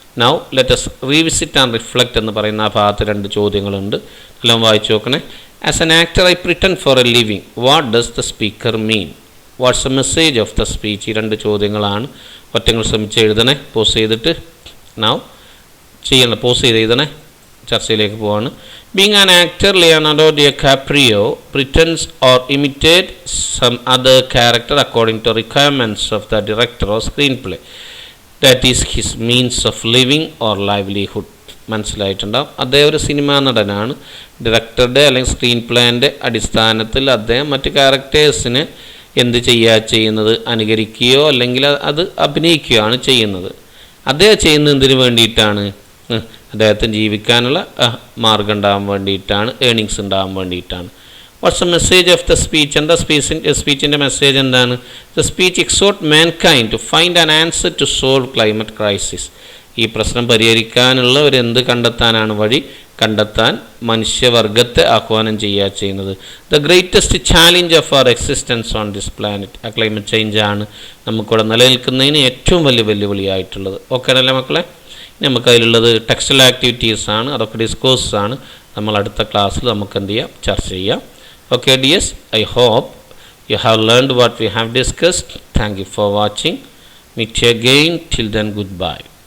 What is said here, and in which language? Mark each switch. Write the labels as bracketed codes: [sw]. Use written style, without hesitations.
[en] now let us revisit and reflect [ml] എന്ന് പറയുന്ന ആ ഭാഗത്ത് 2 ചോദ്യങ്ങളുണ്ട്, എല്ലാം വായിച്ചു നോക്കണേ. [en] As an actor I pretend for a living, what does the speaker mean? What's a message of the speech? [ml] ഈ 2 ചോദ്യങ്ങളാണ്. ഒറ്റങ്ങൾ ശ്രമിച്ച് എഴുതണേ, പോസ് ചെയ്തിട്ട്. നൗ ചെയ്യണം, പോസ് ചെയ്ത് എഴുതണേ. ചർച്ചയിലേക്ക് പോവാണ്. [en] Being an actor, Leonardo DiCaprio pretends or imitate some other character according to requirements of the director or screenplay. That is his means of living or livelihood. [ml] മനസ്സിലായിട്ടുണ്ടാവും. അദ്ദേഹം ഒരു സിനിമാ നടനാണ്. ഡയറക്ടറുടെ അല്ലെങ്കിൽ സ്ക്രീൻ പ്ലേൻ്റെ അടിസ്ഥാനത്തിൽ അദ്ദേഹം മറ്റ് ക്യാരക്ടേഴ്സിന് എന്ത് ചെയ്യുന്നത്, അനുകരിക്കുകയോ അല്ലെങ്കിൽ അത് അഭിനയിക്കുകയാണ് ചെയ്യുന്നത്. അദ്ദേഹം ചെയ്യുന്നത് എന്തിനു വേണ്ടിയിട്ടാണ്? അദ്ദേഹത്തിന് ജീവിക്കാനുള്ള മാർഗം ഉണ്ടാകാൻ വേണ്ടിയിട്ടാണ്, ഏണിങ്സ് ഉണ്ടാകാൻ വേണ്ടിയിട്ടാണ്. [en] What's the message of the speech? [ml] എന്താ സ്പീച്ചിൻ്റെ മെസ്സേജ് എന്താണ്? [en] The speech exhort mankind to find an answer to solve climate crisis. [ml] ഈ പ്രശ്നം പരിഹരിക്കാനുള്ള ഒരു എന്ത് കണ്ടെത്താനാണ് വഴി? കണ്ടെത്താൻ മനുഷ്യവർഗത്തെ ആഹ്വാനം ചെയ്യുന്നത്. [en] The greatest challenge of our existence on this planet. [ml] ആ ക്ലൈമറ്റ് ചേഞ്ചാണ് നമുക്കിവിടെ നിലനിൽക്കുന്നതിന് ഏറ്റവും വലിയ വെല്ലുവിളിയായിട്ടുള്ളത്. ഓക്കെ അല്ലേ മക്കളെ? നമുക്കതിലുള്ളത് ടെക്സ്റ്റൽ ആക്ടിവിറ്റീസാണ്, അതൊക്കെ ഡിസ്കോഴ്സാണ്. നമ്മൾ അടുത്ത ക്ലാസ്സിൽ നമുക്ക് എന്ത് ചെയ്യാം? ചർച്ച ചെയ്യാം. [en] Okay dears, I hope you have learned what we have discussed. Thank you for watching. Meet you again. Till then, goodbye.